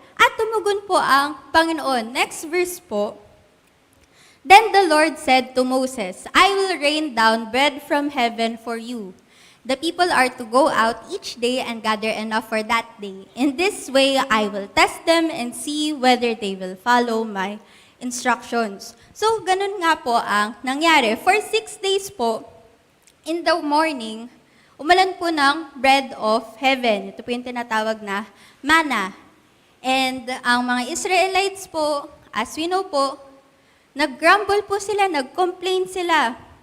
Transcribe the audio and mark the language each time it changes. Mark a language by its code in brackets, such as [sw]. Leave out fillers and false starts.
[tl] At tumugon po ang Panginoon. Next verse po. [en] Then the Lord said to Moses, "I will rain down bread from heaven for you. The people are to go out each day and gather enough for that day. In this way, I will test them and see whether they will follow my instructions." [tl] So, ganun nga po ang nangyari. [en] For 6 days po, in the morning, [tl] umulan po ng [en] bread of heaven. [tl] Ito po yung tinatawag na manna. And ang mga Israelites po, [en] as we know [tl] po, nag-grumble po sila, nag-complain sila.